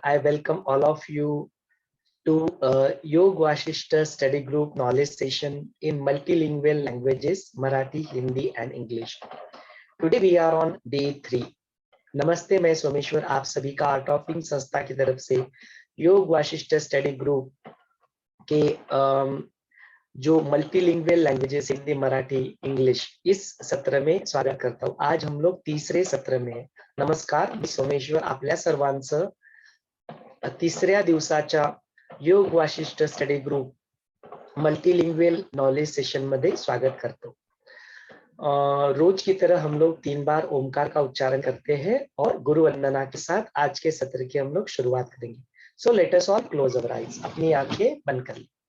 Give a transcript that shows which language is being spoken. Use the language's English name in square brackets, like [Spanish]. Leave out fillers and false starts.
[English] I welcome all of you to Yog Vashishta Study Group Knowledge Session in multilingual languages, Marathi, Hindi, and English. Today we are on day 3. [Hindi] नमस्ते, मैं सोमेश्वर आप सभी का art of living संस्था की तरफ से योग वाशिष्ठ स्टडी ग्रुप के जो multilingual languages Hindi, Marathi, English इस सत्र में स्वागत करता हूं। आज हम लोग तीसरे सत्र में हैं। [Marathi] नमस्कार, मी सोमेश्वर आपल्या सर्वांचं तिसऱ्या दिवसाच्या योग Vasishtha study group multilingual knowledge session मध्ये स्वागत करतो। [Hindi] रोज की तरह हम लोग 3 बार ओमकार का उच्चारण करते हैं और गुरु वंदना के साथ आज के सत्र की हम लोग शुरुआत करेंगे। [English] So let us all close our eyes. [Hindi] अपनी आंखें बंद कर लें।